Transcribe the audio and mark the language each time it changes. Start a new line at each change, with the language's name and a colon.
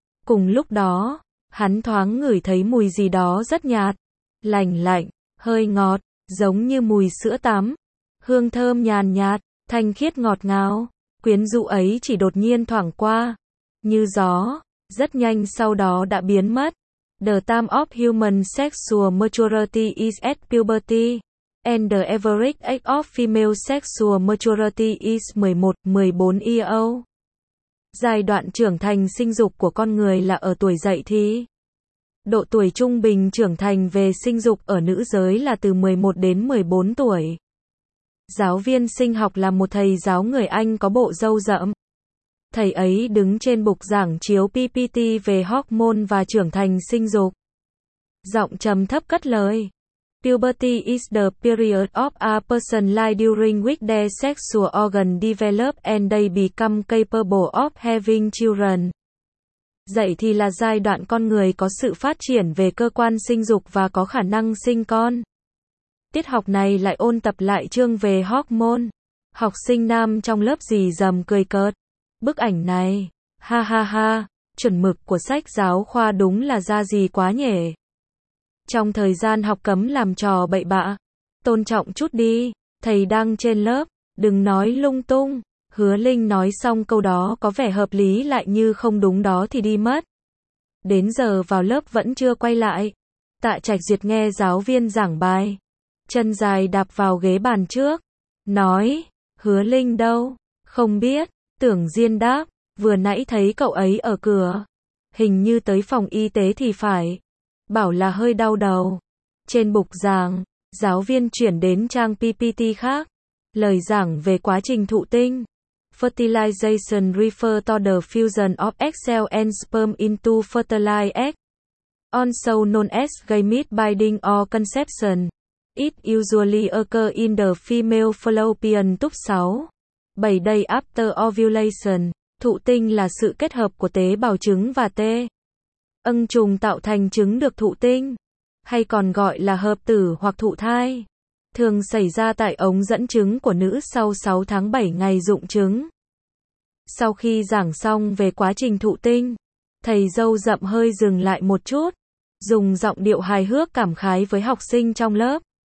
Vietnamese: Cùng lúc đó, hắn thoáng ngửi thấy mùi gì đó rất nhạt, lành lạnh, hơi ngọt, giống như mùi sữa tắm. Hương thơm nhàn nhạt, thanh khiết ngọt ngào, quyến rũ ấy chỉ đột nhiên thoảng qua, như gió, rất nhanh sau đó đã biến mất.
English: The time of human sexual maturity is at puberty, and the average age of female sexual maturity is 11-14 years old.
Vietnamese: Giai đoạn trưởng thành sinh dục của con người là ở tuổi dậy thì. Độ tuổi trung bình trưởng thành về sinh dục ở nữ giới là từ 11 đến 14 tuổi. Giáo viên sinh học là một thầy giáo người Anh có bộ râu rậm. Thầy ấy đứng trên bục giảng chiếu PPT về hormone và trưởng thành sinh dục. Giọng trầm thấp cất lời.
English: Puberty is the period of a person's life during which their sexual organs develop and they become capable of having children.
Vietnamese: Dậy thì là giai đoạn con người có sự phát triển về cơ quan sinh dục và có khả năng sinh con. Tiết học này lại ôn tập lại chương về hormone. Học sinh nam trong lớp rì rầm cười cợt. Bức ảnh này, ha ha ha, chuẩn mực của sách giáo khoa đúng là ra gì quá nhỉ. Trong thời gian học cấm làm trò bậy bạ, tôn trọng chút đi, thầy đang trên lớp, đừng nói lung tung. Hứa Linh nói xong câu đó có vẻ hợp lý lại như không đúng đó thì đi mất. Đến giờ vào lớp vẫn chưa quay lại. Tạ Trạch Duyệt nghe giáo viên giảng bài. Chân dài đạp vào ghế bàn trước. Nói, Hứa Linh đâu? Không biết. Tưởng Diên đáp, vừa nãy thấy cậu ấy ở cửa. Hình như tới phòng y tế thì phải. Bảo là hơi đau đầu. Trên bục giảng, giáo viên chuyển đến trang PPT khác. Lời giảng về quá trình thụ tinh.
English: Fertilization refers to the fusion of egg cell and sperm into fertilized egg. Also known as gamete binding or conception. It usually occurs in the female fallopian tube 6-7 day after ovulation.
Vietnamese: Thụ tinh là sự kết hợp của tế bào trứng và tê. Ân trùng tạo thành trứng được thụ tinh, hay còn gọi là hợp tử hoặc thụ thai, thường xảy ra tại ống dẫn trứng của nữ sau 6 tháng 7 ngày rụng trứng. Sau khi giảng xong về quá trình thụ tinh, thầy râu rậm hơi dừng lại một chút, dùng giọng điệu hài hước cảm khái với học sinh trong lớp.